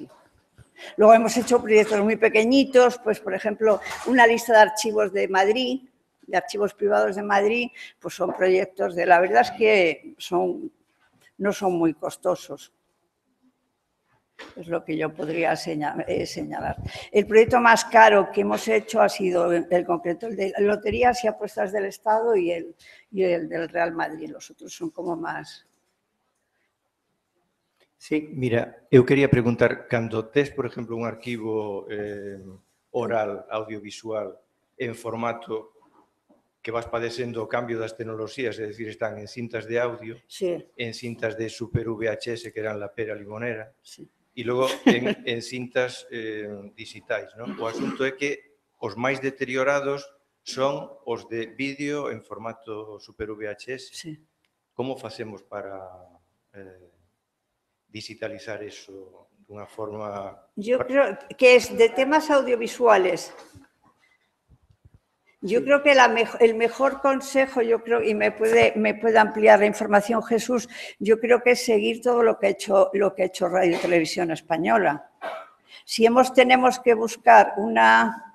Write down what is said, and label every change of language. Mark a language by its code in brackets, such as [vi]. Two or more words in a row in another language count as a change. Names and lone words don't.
[es] Luego hemos hecho proyectos muy pequeñitos, pues por ejemplo, una lista de archivos de Madrid, de archivos privados de Madrid, pues son proyectos la verdad es que no son muy costosos. Es lo que yo podría señalar. El proyecto más caro que hemos hecho ha sido el concreto, el de loterías y apuestas del Estado y el del Real Madrid. Los otros son como más... Sí, mira, [gl] eu quería preguntar, cando tes, por exemplo, un arquivo oral, audiovisual, en formato que vas padecendo o cambio das tecnoloxías, é dicir, están en cintas de audio, [es] sí, en cintas de Super VHS, que eran la pera limonera, sí, [gl] e logo en cintas digitais, non? O asunto é que os máis deteriorados son os de vídeo en formato Super VHS. [es] sí. [gl] Como facemos para digitalizar eso dunha forma... [es] Yo creo que es de temas audiovisuales. Yo creo que el mejor consejo, yo creo, y me puede ampliar la información Jesús, yo creo que es seguir todo lo que ha hecho Radio y Televisión Española. Si tenemos que buscar una...